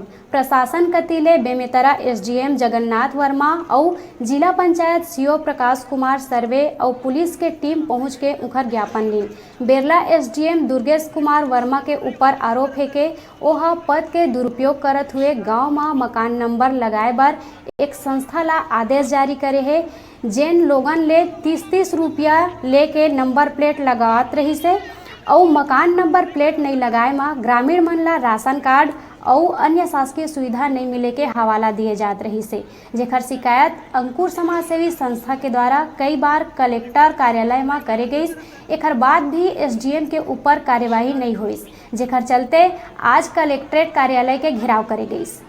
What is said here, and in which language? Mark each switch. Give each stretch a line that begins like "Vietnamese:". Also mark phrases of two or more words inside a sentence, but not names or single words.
Chhattisgarhi: प्रशासन कतीले बेमेतरा एसडीएम जगन्नाथ वर्मा और जिला पंचायत सीओ प्रकाश कुमार सर्वे और पुलिस के टीम पहुंच के उखर ज्ञापन ली। बेरला एसडीएम दुर्गेश कुमार वर्मा के ऊपर आरोप है कि वह पद के दुरुपयोग करत हुए गांव में मकान नंबर लगाए बर एक संस्था ला आदेश जारी करे है। जेन लोगन ले 30-30 रुपया लेके नंबर प्लेट लगावत रही से और मकान नंबर प्लेट नहीं लगाए में ग्रामीण मन ला राशन कार्ड और अन्य शासकीय सुविधा नहीं मिले के हवाला दिए जात रही से, जेकर शिकायत अंकुर समाज सेवी संस्था के द्वारा कई बार कलेक्टर कार्यालय में करे गई। एकर बाद भी एसडीएम के ऊपर कार्यवाही नहीं हुई, जेकर चलते आज कलेक्ट्रेट कार्यालय के घेराव करे गई।